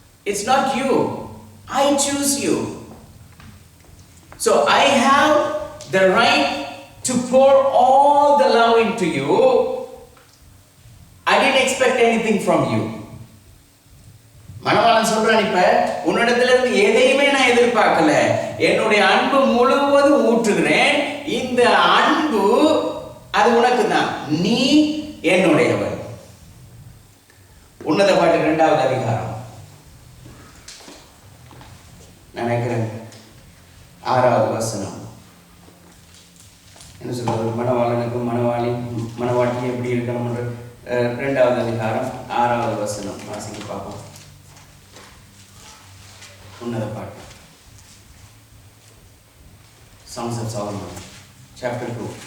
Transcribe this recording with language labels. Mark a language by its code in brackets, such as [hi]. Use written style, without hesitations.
[en] It's not you. I choose you. So I have the right to pour all the love into you. I didn't expect anything from you. [ta] மணவாளன் சொல்றான், இப்ப உன்னிடத்துல இருந்து எதையுமே நான் எதிர்பார்க்கல, என்னுடைய அன்பு முழுவதும் ஊற்றுகிறேன். இந்த அன்பு அது உனக்கு தான், நீ என்னுடையவர். உன்னத பாட்டு 2வது அதிகாரம் நினைக்கிறேன் 6வது வசனம். என்ன சொல்றது? மணவாளனுக்கும் மணவாட்டி எப்படி இருக்கணும்ன்ற 2வது அதிகாரம் 6வது வசனம் வாசிக்க பார்ப்போம். உன்னத பாட்டு [en] Songs of Solomon, chapter 2.